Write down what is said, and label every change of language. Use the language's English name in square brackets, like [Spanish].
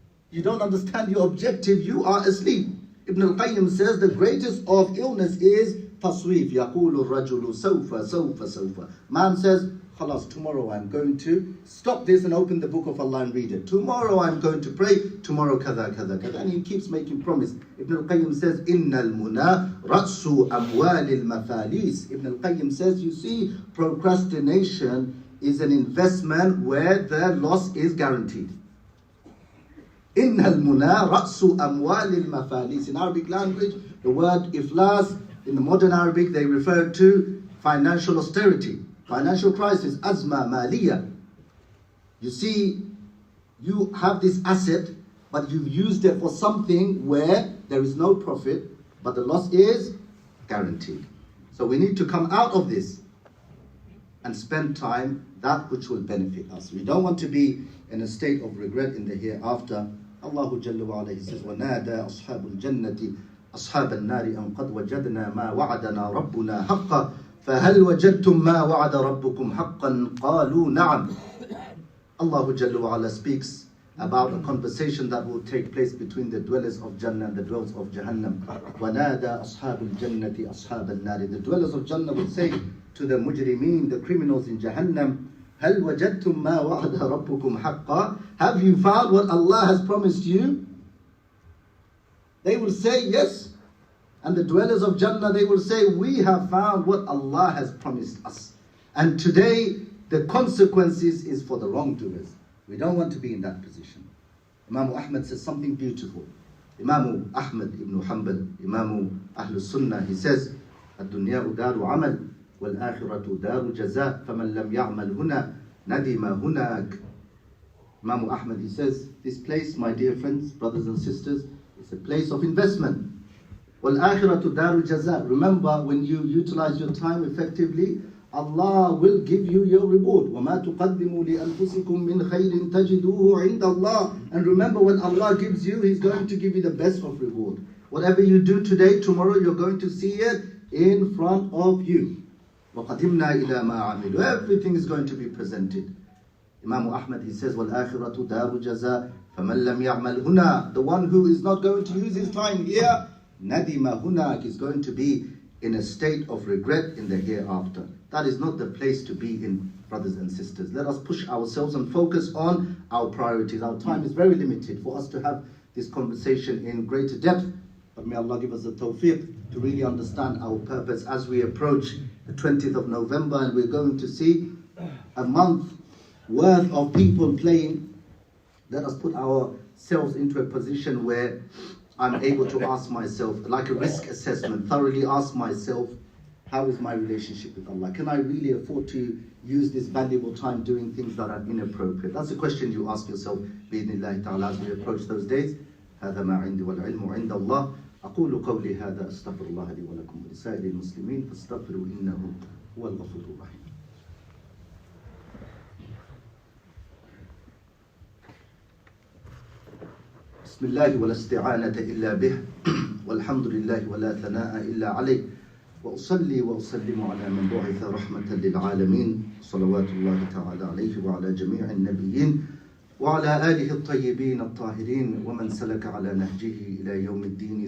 [English] You don't understand your objective. You are asleep. Ibn al-Qayyim says the greatest of illness is tasweef. [Arabic] يَقُولُ الرَّجُلُ سَوْفَ. [English] Man says, khalas, tomorrow I'm going to stop this and open the book of Allah and read it. Tomorrow I'm going to pray. Tomorrow kada. And he keeps making promise. Ibn al-Qayyim says, [Arabic] إِنَّ الْمُنَى رَأْسُ أَمْوَالِ الْمَفَالِيسِ. [English] Ibn al-Qayyim says, you see, procrastination is an investment where the loss is guaranteed. [Arabic] إِنَّ الْمُنَى رَأْسُ أَمْوَالِ الْمَفَالِيسِ. [English] In Arabic language, the word iflas, in the modern Arabic, they refer to financial austerity, financial crisis, [Arabic] azma maliya. [English] You see, you have this asset, but you've used it for something where there is no profit, but the loss is guaranteed. So we need to come out of this and spend time that which will benefit us. We don't want to be in a state of regret in the hereafter. Allah Jalla wa Ala, He says, [Arabic] وَنَادَى أَصْحَابُ الْجَنَّةِ أَصْحَابَ النَّارِ أَنْ قَدْ وَجَدْنَا مَا وَعَدَنَا رَبُّنَا حَقًّا فَهَلْ وَجَدْتُمْ مَا وَعَدَ رَبُّكُمْ حَقًّا قَالُوا نَعَمْ. [English] Allah Jalla wa Ala speaks about a conversation that will take place between the dwellers of Jannah and the dwellers of Jahannam. [Arabic] وَنَادَى أَصْحَابُ الْجَنَّةِ أَصْحَابَ النَّارِ. [English] The dwellers of Jannah will say to the mujrimeen, the criminals in Jahannam, [Arabic] هَلْ وَجَدْتُمْ مَا وَعَدَ رَبُّكُمْ حَقًّا. [English] Have you found what Allah has promised you? They will say yes. And the dwellers of Jannah, they will say, we have found what Allah has promised us. And today, the consequences is for the wrongdoers. We don't want to be in that position. Imam Ahmad says something beautiful. Imam Ahmad ibn Hanbal, Imam Ahlul Sunnah, he says, [Arabic] الدنيا دار عمل والآخرة دار جزاء فمن لم يعمل هنا ندم هناك. [English] Imam Ahmad, he says, this place, my dear friends, brothers and sisters, is a place of investment. [Arabic] وَالْآخِرَةُ دَارُ الْجَزَاءِ. [English] Remember, when you utilize your time effectively, Allah will give you your reward. [Arabic] وَمَا تُقَدِّمُوا لِأَنفُسِكُم مِّنْ خَيْرٍ تَجِدُوهُ عِنْدَ اللَّهِ. [English] And remember, when Allah gives you, He's going to give you the best of reward. Whatever you do today, tomorrow you're going to see it in front of you. [Arabic] وَقَدِمْنَا إِلَى مَا عَمِلُوا. [English] Everything is going to be presented. Imam Ahmad, he says, [Arabic] وَالْآخِرَةُ دَارُ جَزَاءٍ فَمَنْ لَمْ يَعْمَلْ هُنَا. [English] The one who is not going to use his time here, [Arabic] nadima hunak, [English] is going to be in a state of regret in the hereafter. That is not the place to be in, brothers and sisters. Let us push ourselves and focus on our priorities. Our time is very limited for us to have this conversation in greater depth. But may Allah give us the tawfiq to really understand our purpose as we approach the 20th of November, and we're going to see a month worth of people playing. Let us put ourselves into a position where I'm able to ask myself, like a risk assessment, thoroughly ask myself, how is my relationship with Allah? Can I really afford to use this valuable time doing things that are inappropriate? That's a question you ask yourself, [Arabic] bi'idhnillahi ta'ala, [English] as we approach those days. [Arabic] هذا ما عندي والعلم عند الله. أقول قولي هذا أستغفر الله لي ولكم ولسائر المسلمين فاستغفروا إنه هو الغفور الرحيم. بسم الله ولا استعانة إلا به والحمد لله ولا ثناء إلا عليه وأصلي وأسلم على من بعث رحمة للعالمين صلوات الله تعالى عليه وعلى جميع النبيين وعلى آله الطيبين الطاهرين ومن سلك على نهجه إلى يوم الدين.